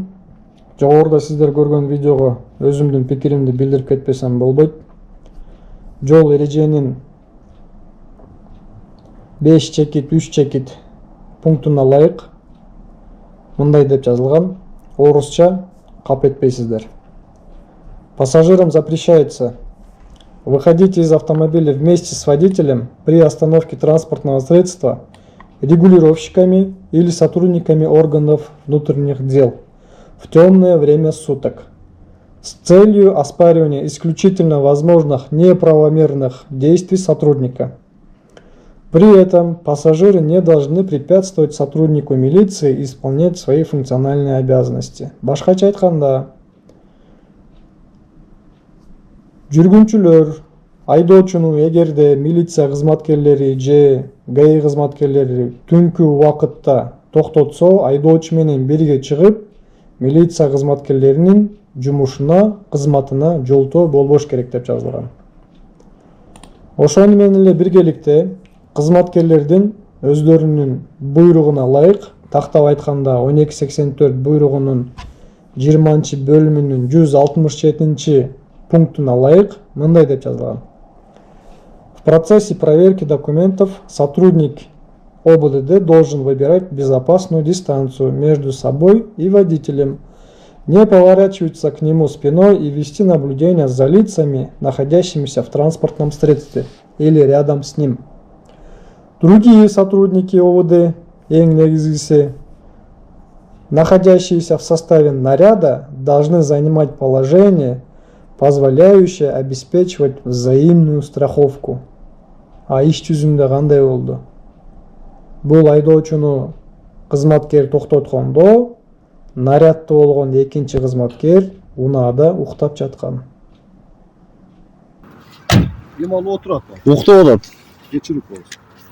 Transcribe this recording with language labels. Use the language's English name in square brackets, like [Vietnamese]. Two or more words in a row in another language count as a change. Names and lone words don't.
[Kyrgyz] Жогоруда сиздер көргөн видеого өзүмдүн пикиримди билдирип кетпесем болбойт. Жол эреженин 5 чекит, 3 чекит пунктуна ылайык мындай деп жазылган. Орусча кап этпейсиздер. [Russian] Пассажирам запрещается выходить из автомобиля вместе с водителем при остановке транспортного средства, регулировщиками или сотрудниками органов внутренних дел в темное время суток с целью оспаривания исключительно возможных неправомерных действий сотрудника. При этом пассажиры не должны препятствовать сотруднику милиции исполнять свои функциональные обязанности. [Kyrgyz] Башкача айтканда, жүргүнчүлөр айдоочуну эгерде милиция кызматкерлери же ГАИ кызматкерлери түнкү убакытта токтотсо, айдоочу менен бирге чыгып, милиция кызматкерлеринин жумушуна, кызматына жолтоо болбош керек деп жазылган. Ошону менен эле биргеликте кызматкерлердин өздөрүнүн буйругуна ылайык, тактап айтканда 1284 буйругунун 20-бөлүмүнүн 167 пунктуна ылайык мындай деп жазылган. [Russian] В процессе проверки документов сотрудник ОБД должен выбирать безопасную дистанцию между собой и водителем, не поворачиваться к нему спиной и вести наблюдение за лицами, находящимися в транспортном средстве или рядом с ним. Другие сотрудники ОВД, [Kyrgyz] ең негизгиси, [Russian] находящиеся в составе наряда, должны занимать положение, позволяющее обеспечивать взаимную страховку. [Kyrgyz] А иш жүзүндө кандай болду? Бул айдоочуну кызматкер токтоткондо, нарядда болгон экинчи кызматкер унаада уктап жаткан. Иман отурат да. Уктап атат. Кечирип болсун.